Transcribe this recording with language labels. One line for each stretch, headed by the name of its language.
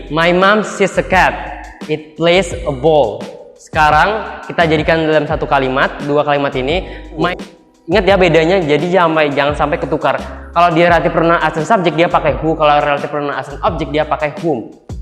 English: My mom sees a cat, it plays a ball.
Indonesian: Sekarang kita jadikan dalam satu kalimat, dua kalimat ini. Ingat ya bedanya, jadi jangan sampai ketukar. Kalau dia
English: relative pronoun as a subject
Indonesian: dia pakai
English: who,
Indonesian: kalau
English: relative pronoun as an object dia pakai whom.